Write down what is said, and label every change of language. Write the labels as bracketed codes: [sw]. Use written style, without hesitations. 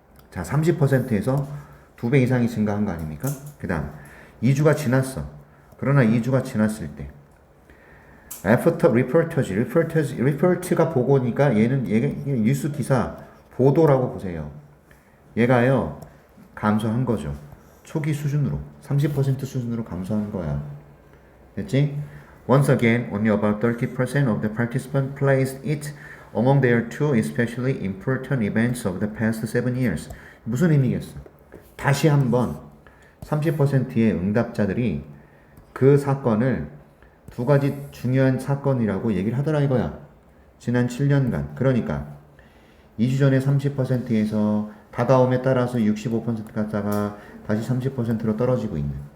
[ko] 자, 30%에서 2배 이상이 증가한 거 아닙니까? 그 다음 2주가 지났어. 그러나 2주가 지났을 때 After report가 보고니까 얘가 뉴스 기사 보도라고 보세요. 얘가요 감소한 거죠. 초기 수준으로 30% 수준으로 감소한 거야. 됐지? [en] Once again, only about 30% of the participants placed it among their two especially important events of the past 7 years. [ko] 무슨 의미겠어? 다시 한번 30%의 응답자들이 그 사건을 두 가지 중요한 사건이라고 얘기를 하더라 이거야. 지난 7년간. 그러니까 2주 전에 30%에서 다가옴에 따라서 65% 갔다가 다시 30%로 떨어지고 있는.